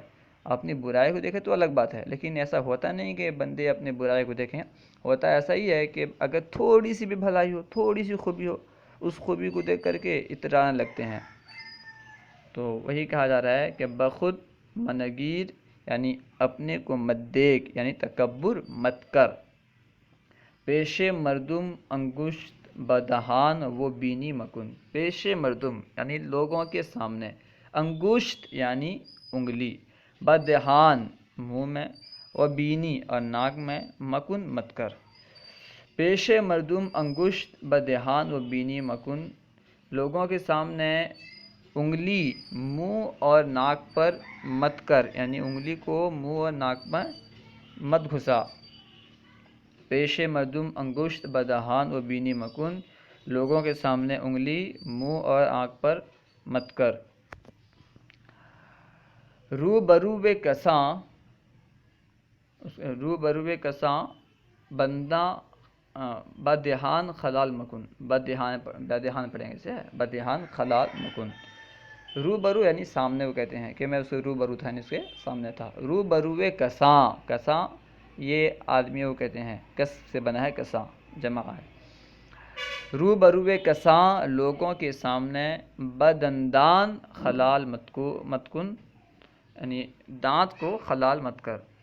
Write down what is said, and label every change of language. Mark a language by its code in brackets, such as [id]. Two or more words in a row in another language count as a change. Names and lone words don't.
[ur] اپنی برائی کو دیکھے تو الگ بات ہے، لیکن ایسا ہوتا نہیں کہ بندے اپنے برائی کو دیکھیں، ہوتا ایسا ہی ہے کہ اگر تھوڑی سی بھی بھلائی ہو، تھوڑی سی خوبی ہو، اس خوبی کو دیکھ کر کے اترانے لگتے ہیں۔ تو وہی کہا جا رہا ہے کہ [fa] بخود منگیر [ur] یعنی اپنے کو مت دیکھ، یعنی تکبر مت کر۔ [fa] پیش مردم انگشت بدہان و بینی مکن، پیش مردم [ur] یعنی لوگوں کے سامنے، انگشت یعنی انگلی، بدہان منہ میں، [fa] و بینی [ur] اور ناک میں، مکن مت کر۔ [fa] پیش مردم انگشت بدہان و بینی مکن، [ur] لوگوں کے سامنے انگلی منہ اور ناک پر مت کر، یعنی انگلی کو منہ اور ناک میں مت گھسا۔ [fa] پیش مردم انگشت بدہان و بینی مکن، [ur] لوگوں کے سامنے انگلی منہ اور آنکھ پر مت کر۔ [fa] رو برو کساں بندہ بدہان خلال مکن، بدہان [ur] پڑھیں گے اسے، [fa] بدہان خلال مکن. [ur] روبرو یعنی سامنے کو کہتے ہیں کہ میں اس کے روبرو تھا، یعنی اس کے سامنے تھا. [fa] روبروے کساں، [ur] کساں یہ آدمیوں کو کہتے ہیں، کس سے بنا ہے کساں، جمع ہے. [fa] روبروے کساں [ur] لوگوں کے سامنے، [fa] بدندان خلال متکن [ur] یعنی دانت کو خلال مت کر.